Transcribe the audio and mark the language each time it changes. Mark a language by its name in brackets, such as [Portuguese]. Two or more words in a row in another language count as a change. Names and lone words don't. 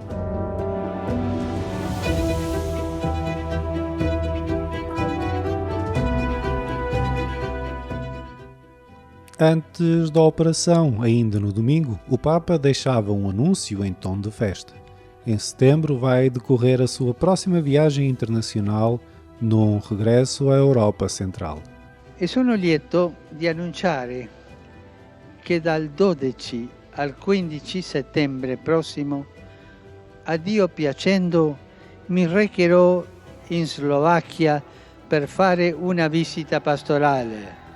[Portuguese] Antes da operação, ainda no domingo, o Papa deixava um anúncio em tom de festa. Em setembro vai decorrer a sua próxima viagem internacional num regresso à Europa Central. [Italian] E sono lieto di annunciare che dal 12 al 15 settembre prossimo, a Dio piacendo, mi recherò in Slovacchia per fare una visita pastorale.